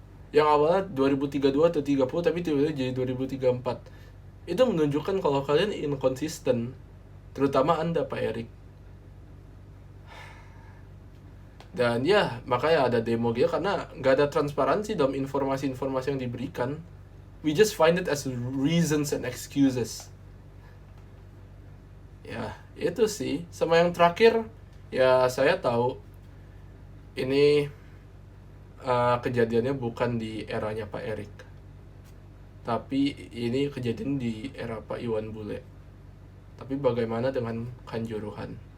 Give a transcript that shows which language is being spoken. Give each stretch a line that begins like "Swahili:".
Indonesian: Yang awalnya 2032 atau 30 tapi tiba-tiba jadi 2034. Itu menunjukkan kalau kalian inkonsisten. Terutama Anda, Pak Erik. Dan ya, makanya ada demo gitu karena nggak ada transparansi dalam informasi-informasi yang diberikan.
English: We just find it as reasons and excuses.
Indonesian: Ya, itu sih. Sama yang terakhir, ya saya tahu ini kejadiannya bukan di eranya Pak Erik. Tapi ini kejadian di era Pak Iwan Bule. Tapi bagaimana dengan Kanjuruhan?